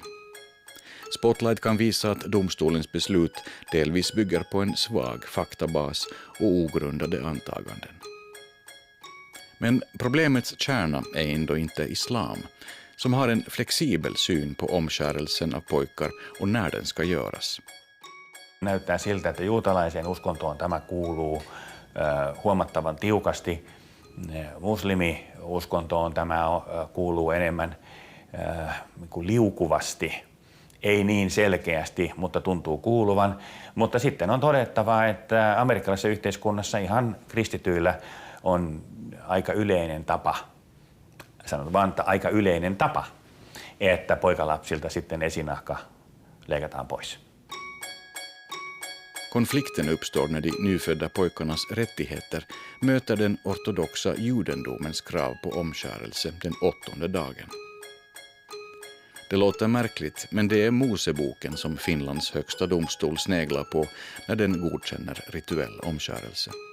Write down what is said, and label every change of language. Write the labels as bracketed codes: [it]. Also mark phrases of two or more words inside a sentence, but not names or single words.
[sv] Spotlight kan visa att domstolens beslut delvis bygger på en svag faktabas och ogrundade antaganden. Men problemets kärna är ändå inte islam, som har en flexibel syn på omskärelsen av pojkar och när den ska göras. [fi] Näyttää siltä, että juutalaiseen uskontoon tämä kuuluu huomattavan tiukasti. Muslimiuskontoon tämä kuuluu enemmän liukuvasti, ei niin selkeästi, mutta tuntuu kuuluvan. Mutta sitten on todettava, että amerikkalaisessa yhteiskunnassa ihan kristityillä on aika yleinen tapa, sanon vaan, että aika yleinen tapa, että poikalapsilta sitten esinahka leikataan pois. [sv] Konflikten uppstår när de nyfödda pojkarnas rättigheter möter den ortodoxa judendomens krav på omskärelse den 8:e dagen. Det låter märkligt, men det är Moseboken som Finlands högsta domstol sneglar på när den godkänner rituell omskärelse.